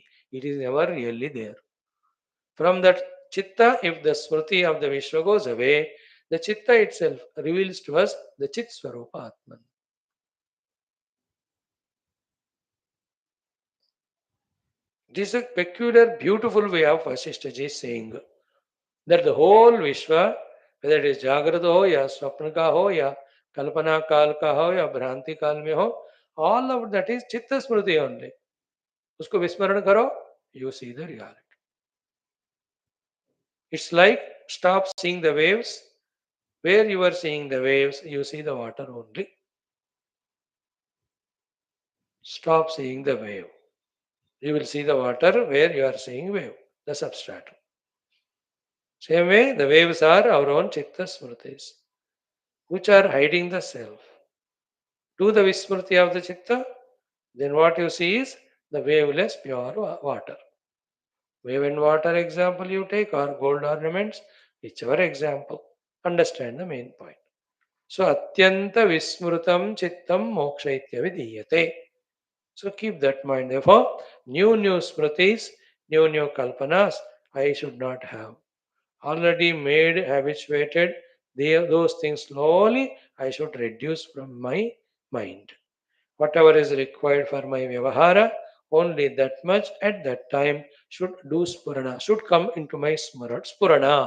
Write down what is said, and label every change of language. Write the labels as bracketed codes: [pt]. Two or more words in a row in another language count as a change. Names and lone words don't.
[en] It is never really there. From that Chitta, if the Smriti of the Vishwa goes away, the Chitta itself reveals to us the [sa] चित् स्वरूप आत्मन्. [en] This is a peculiar, beautiful way of Vasishtaji saying that the whole Vishwa, whether it is [hi] जाग्रत हो, या स्वप्न का हो, या कल्पना काल का हो, या भ्रान्ति काल में हो, [en] all of that is [sa] चित्त स्मृति [en] only. [hi] उसको विस्मरण करो, [en] you see the reality. It's like stop seeing the waves. Where you are seeing the waves, you see the water only. Stop seeing the wave. You will see the water where you are seeing wave, the substratum. Same way, the waves are our own chitta smritis, which are hiding the self. Do the vismriti of the chitta, then what you see is the waveless pure water. Wave and water example you take, or gold ornaments, whichever example. Understand the main point. So, [sa] अत्यन्त विस्मृतं चित्तं मोक्ष इत्यभिधीयते. [en] So, keep that mind. Therefore, new smritis, new kalpanas, I should not have. Already made, habituated, those things slowly I should reduce from my mind. Whatever is required for my vyavahara, only that much at that time should do spurana, should come into my spurana.